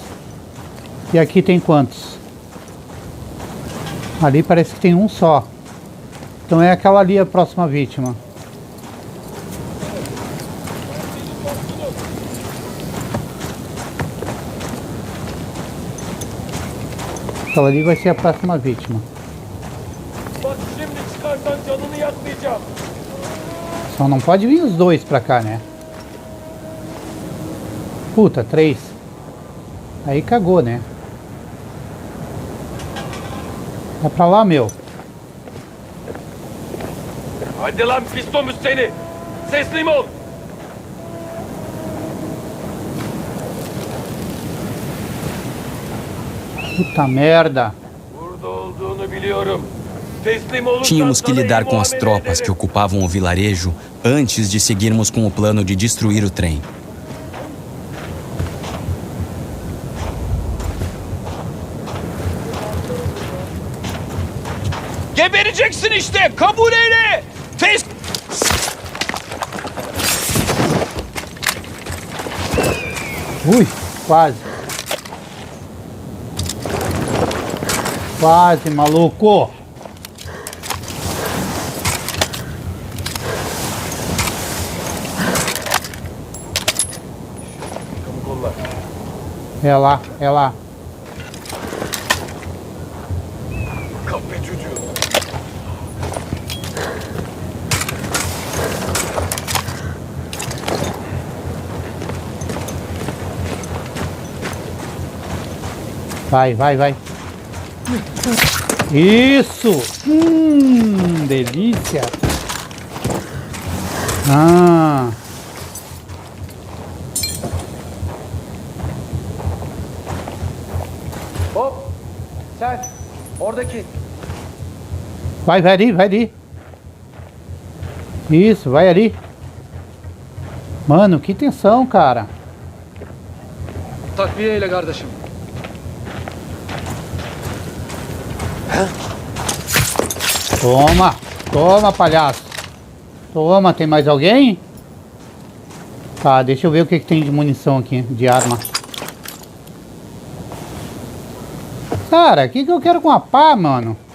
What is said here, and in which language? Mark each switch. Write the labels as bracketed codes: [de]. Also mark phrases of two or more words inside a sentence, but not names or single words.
[pt] E aqui tem quantos? Ali parece que tem um só. Então é aquela ali a próxima vítima. Aquela ali vai ser a próxima vítima. [tr] Bak şimdi çıkarsan canını yakmayacağım. [pt] Só não pode vir os dois pra cá, né? Puta, 3. Aí cagou, né? Vai pra lá, meu. [tr] Hadi lan piston seni. Teslim ol. [pt] Puta merda. [tr] Burada olduğunu biliyorum. Teslim olursan [pt] Tínhamos que [tr] sana [pt] lidar com as [tr] iyi [pt] tropas [tr] muamele [pt] que ocupavam o vilarejo antes de seguirmos com o plano de destruir o trem. [tr] Gebereceksin işte. Kabul eyle. [pt] Ui, quase. Quase, maluco. É lá, é lá. [tr] Kahpe çocuğu. [pt] Vai, vai, vai. Isso! Delícia! Ah! Hop. [tr] Sen. Oradaki. [pt] Vai, vai ali, vai ali. Isso, vai ali. Mano, que tensão, cara. [tr] Takviye ile kardeşim. [pt] Toma, toma, palhaço. Toma, tem mais alguém? Tá, deixa eu ver o que tem de munição aqui, de arma. Cara, o que eu quero com a pá, mano?